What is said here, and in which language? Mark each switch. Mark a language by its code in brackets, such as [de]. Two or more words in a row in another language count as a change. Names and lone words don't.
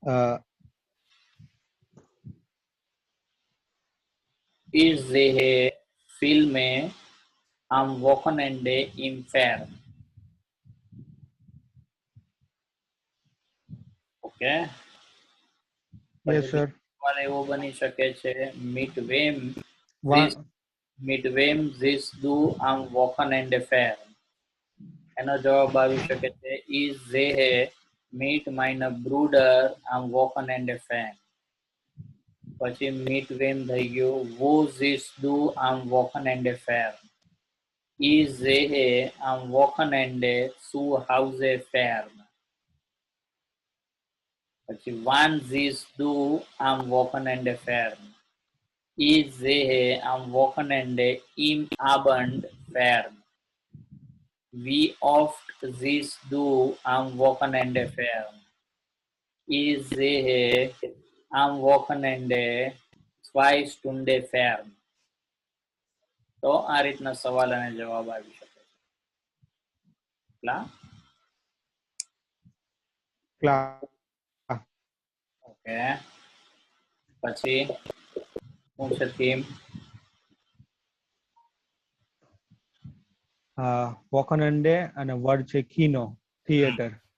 [de] Ich sehe Filme am Wochenende im Fern. [gu] ઓકે. [en] yes sir. [gu] સવાલ એવો બની શકે છે, [de] Wa- mit wem siehst du am Wochenende fern? [gu] એનો જવાબ આવી શકે છે [de] ich sehe mit meiner Bruder am Wochenende fern. [gu] પછી [de] mit wem [gu] થઈ ગયું. [de] wo siehst du am Wochenende fern? Ich sehe am Wochenende zu Hause fern. [gu] પછી [de] wann siehst du am Wochenende fern? Ich sehe am Wochenende im Abend fern. Wie oft siehst du am Wochenende fern? Ich sehe am Wochenende 2 Stunden fern. [gu] તો આ રીતના સવાલ અને જવાબ આવી શકે છે. ઓકે, પછી શું છે થીમ? વોકનએન્ડે અને વર્ડ છે કિનો, થિયેટર.